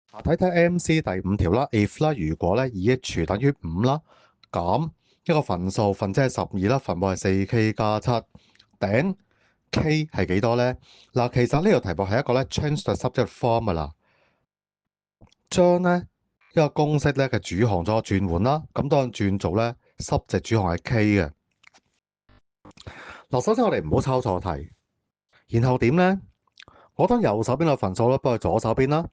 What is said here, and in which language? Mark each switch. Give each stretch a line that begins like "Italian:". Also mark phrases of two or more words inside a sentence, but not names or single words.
Cantonese: 睇睇 MC 第5條啦，if 啦，如果咧 2H 等於5啦，減一個分數，分子係12啦，分母係4K 加7，頂 K 係幾多咧？嗱，其實呢個題目係一個咧
English: change the subject formula，
Cantonese: 將咧一個公式咧嘅主項咗轉換啦，咁當然轉做咧 subject 主項係 K 嘅。嗱，首先我哋唔好抄錯題，然後點咧？我當右手邊嘅分數咧，幫佢左手邊啦。